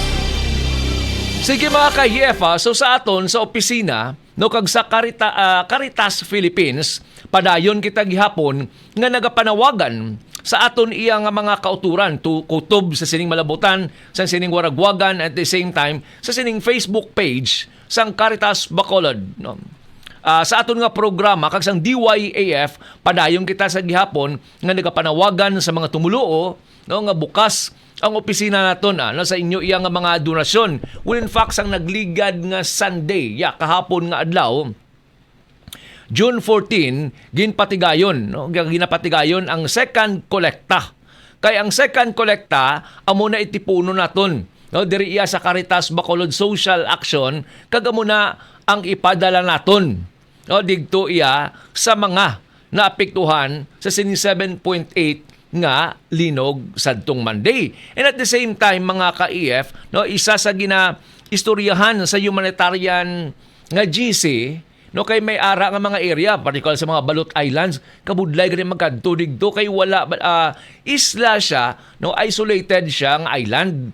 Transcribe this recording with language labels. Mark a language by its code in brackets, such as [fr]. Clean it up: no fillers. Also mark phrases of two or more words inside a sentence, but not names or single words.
[hil] Sige mga ka-EF, so sa aton sa opisina, no, kag sa Caritas Philippines, padayon kita gihapon nga nagapanawagan sa aton iya nga mga kauturan kutob sa sining malabutan, sa sining waragwagan, [en] at the same time [hil] sa sining [en] Facebook page [hil] sang Caritas Bacolod, no. Sa aton nga programa kag sang DYAF, padayon kita sa gihapon nga nagapanawagan sa mga tumuluo, no, nga bukas ang opisina naton, no, sa inyo iya nga mga donasyon. [en] Well, in fact, [hil] sang nagligad nga Sunday, kahapon nga adlaw, June 14, ginapatigayon ang second kolekta. Kay ang second kolekta amo na itipuno naton, no, diri iya sa Caritas Bacolod Social Action, kag amo na ang ipadala naton, no, digto iya sa mga naapektuhan sa sining 7.8 nga linog sadtong Monday. [en] And at the same time, [hil] mga ka-EF, no, isa sa ginaistoryahan sa humanitarian nga GC, no, kay may ara nga mga area, particular sa mga Balut Islands, kabudlay gani magkadto digto kay wala isla siya, no, isolated siya nga island.